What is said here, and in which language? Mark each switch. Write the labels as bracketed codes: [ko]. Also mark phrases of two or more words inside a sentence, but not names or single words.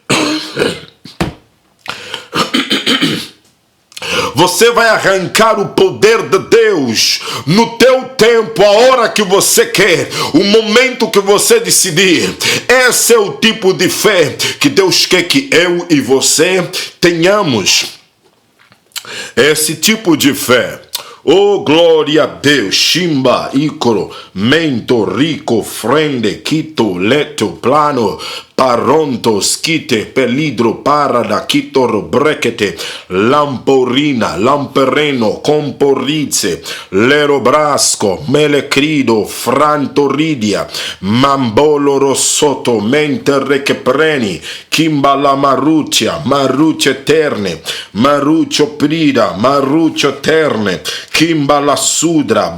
[pt] Você vai arrancar o poder de Deus no teu tempo, a hora que você quer, o momento que você decidir. Esse é o tipo de fé que Deus quer que eu e você tenhamos. Esse tipo de fé. Oh, glória a Deus. Shimba, Icoro, Mento, Rico, Frende, Quito, Leto, Plano, Paronto, Skite, Pelidro, Parada, Kitoro, Brekete, Lamporina, Lampereno, Comporrize, Lerobrasco, Melecrido, Frantoridia, Mambolo Rossoto, Menterrechepreni, Kimbala Maruccia, Marucce Terne, Maruccio Prida, Maruccio Terne, Kimbala Sudra,